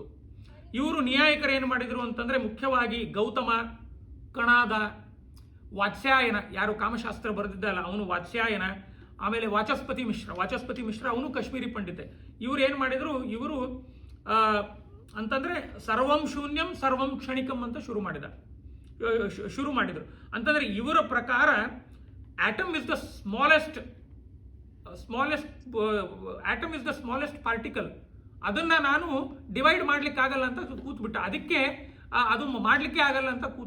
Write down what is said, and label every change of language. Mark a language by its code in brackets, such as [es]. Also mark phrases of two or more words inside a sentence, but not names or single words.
[kn] ಇವರು ನ್ಯಾಯಿಕರು ಏನು ಮಾಡಿದ್ರು ಅಂತಂದ್ರೆ ಮುಖ್ಯವಾಗಿ ಗೌತಮ, ಕಣಾದ, ವಾತ್ಸ್ಯಾಯನ, ಯಾರು ಕಾಮಶಾಸ್ತ್ರ ಬರೆದಿದ್ದಲ್ಲ ಅವನು ವಾತ್ಸ್ಯಾಯನ, ಆಮೇಲೆ ವಾಚಸ್ಪತಿ ಮಿಶ್ರ ಅವನು ಕಾಶ್ಮೀರಿ ಪಂಡಿತೆ. ಇವರು ಏನು ಮಾಡಿದ್ರು, ಅಂತಂದ್ರೆ [sa] ಸರ್ವಂ ಶೂನ್ಯಂ ಸರ್ವಂ ಕ್ಷಣಿಕಂ [kn] ಅಂತ ಶುರು ಮಾಡಿದ್ರು. ಅಂತಂದ್ರೆ ಇವರ ಪ್ರಕಾರ [en] atom is the smallest particle. [kn] ಅದನ್ನ ನಾನು ಡಿವೈಡ್ ಮಾಡ್ಲಿಕ್ಕೆ ಆಗಲ್ಲ ಅಂತ ಕೂತ್ಬಿಟ್ಟ. ಅದಕ್ಕೆ ಅದು ಮಾಡ್ಲಿಕ್ಕೆ ಆಗಲ್ಲ ಅಂತ ಕೂತ.